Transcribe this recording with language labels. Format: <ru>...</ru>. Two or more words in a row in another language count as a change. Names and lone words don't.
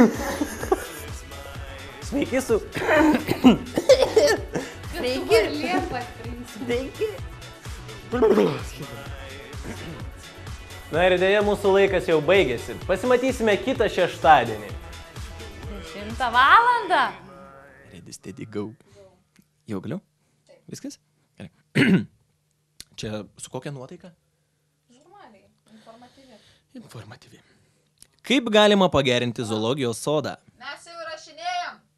<lt>Na ir dėja, mūsų laikas jau baigėsi. Pasimatysime kitą šeštadienį. 10 valandą.</lt> <en>Ready, steady, go.</en> <lt>Jau galiu? Viskas? Gerai. Čia su kokia nuotaika? Normaliai, Informatyvi. Kaip galima pagerinti zoologijos sodą? Mes jau įrašinėjom.</lt>